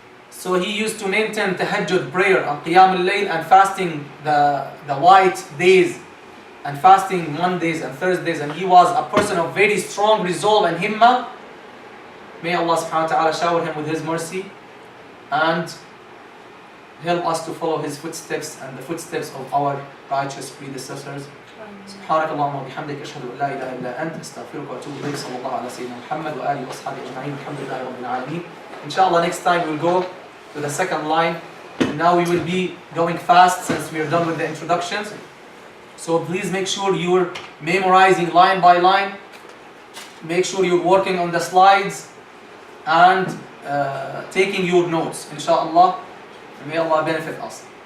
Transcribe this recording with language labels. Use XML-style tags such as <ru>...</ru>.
<en>So he used to maintain Tahajjud prayer and Qiyamul Layl and fasting the white days, and fasting Mondays and Thursdays, and he was a person of very strong resolve and himmah. May Allah subhanahu wa ta'ala shower him with His mercy and help us to follow his footsteps and the footsteps of our righteous predecessors.</en> <ar>سبحانك اللهم وبحمدك أشهد أن لا إله إلا أنت أستغفرك وأتوب إليك صلى الله على سيدنا محمد وآله وأصحابه أجمعين الحمد لله رب العالمين.</ar> <en>Inshallah, next time we'll go to the second line. And now we will be going fast since we are done with the introductions. So please make sure you're memorizing line by line. Make sure you're working on the slides and taking your notes, inshallah. May Allah benefit us.</en>